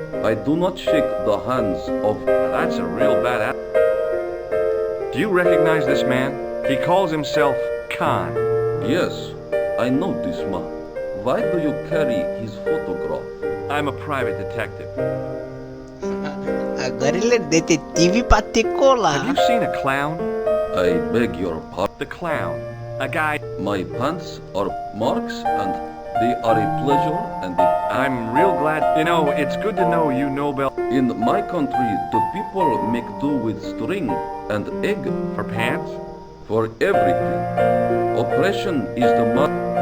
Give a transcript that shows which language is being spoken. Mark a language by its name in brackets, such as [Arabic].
[English] I do not shake the hands of... Now that's a real bad Do you recognize this man? He calls himself Khan. Yes, I know this man. Why do you carry his photograph? I'm a private detective. [Portuguese] Agora ele é detetive particular. [English] Have you seen a clown? I beg your pardon. The clown. A guy... My pants are marks and they are a pleasure and I'm real glad... You know, it's good to know you Nobel... In my country, the people make do with string and egg. For pants? For everything. Oppression is the man.